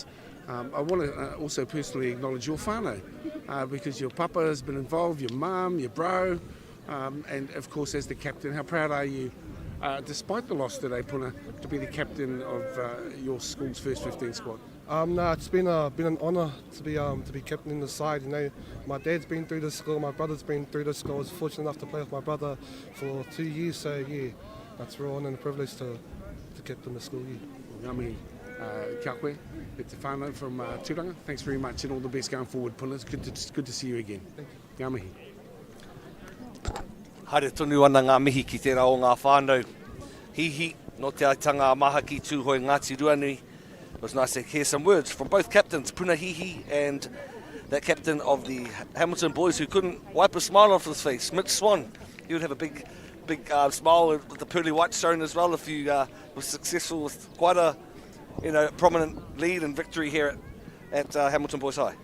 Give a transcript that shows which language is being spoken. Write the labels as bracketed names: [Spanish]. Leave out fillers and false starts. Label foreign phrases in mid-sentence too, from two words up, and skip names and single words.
[English] I want to also personally acknowledge your whānau because your papa has been involved, your mum, your bro, and of course as the captain, how proud are you, despite the loss today, Puna, to be the captain of your school's first 15 squad? No, it's been an honour to be captain in the side. You know, my dad's been through this school, my brother's been through this school. I was fortunate enough to play with my brother for 2 years, so yeah, that's a real honour and a privilege to captain the school. Yeah. [Māori] Kia koe, [English] it's a whānau from Tauranga. Thanks very much and all the best going forward, Puna. It's good to see you again. Thank you. [Māori] Ngā mihi. Haere tonu ana ngā mihi ki tērā o ngā whānau. Hihi, no te aitanga maha ki tūhoi Ngāti Ruanui. [English] It was nice to hear some words from both captains, Puna Hihi and that captain of the Hamilton boys who couldn't wipe a smile off his face, Mitch Swan. He would have a big smile with the pearly white stone as well if you were successful with quite a prominent lead and victory here at Hamilton Boys High.